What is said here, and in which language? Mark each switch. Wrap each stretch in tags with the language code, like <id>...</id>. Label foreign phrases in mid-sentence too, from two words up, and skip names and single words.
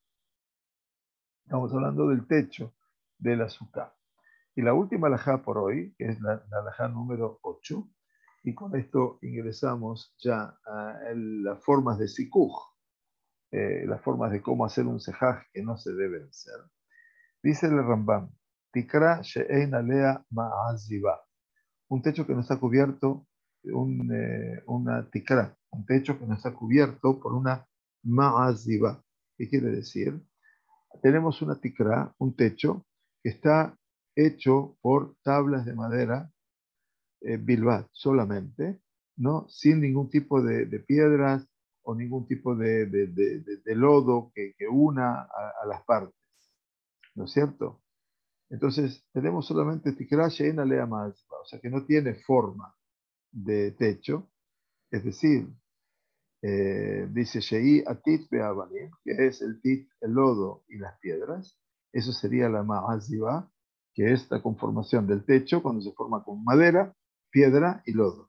<es>Estamos hablando del techo del azúcar. Y la última alajá por hoy, que es la alajá número 8, y con esto ingresamos ya a las formas de sikuj, las formas de cómo hacer un sejaj que no se deben hacer. Dice el Rambam,</es> <he>תקרה שאין עליה מעזיבה,</he> <es>un techo que no está cubierto, una tikra, un techo que no está cubierto por una ma'aziba. ¿Qué quiere decir? Tenemos una tikra, un techo, que está hecho por tablas de madera, bilbat, solamente, ¿no? Sin ningún tipo de piedras o ningún tipo de lodo que una a las partes, ¿no es cierto? Entonces, tenemos solamente</es> <he>תקרה שאין עליה מעזיבה,</he> <es>o sea que no tiene forma de techo, es decir, dice</es> <he>שהיא טיט באבנים,</he> <es>que es el tit, el lodo y las piedras. Eso sería la Ma'aziba, que es la conformación del techo cuando se forma con madera, piedra y lodo.</es>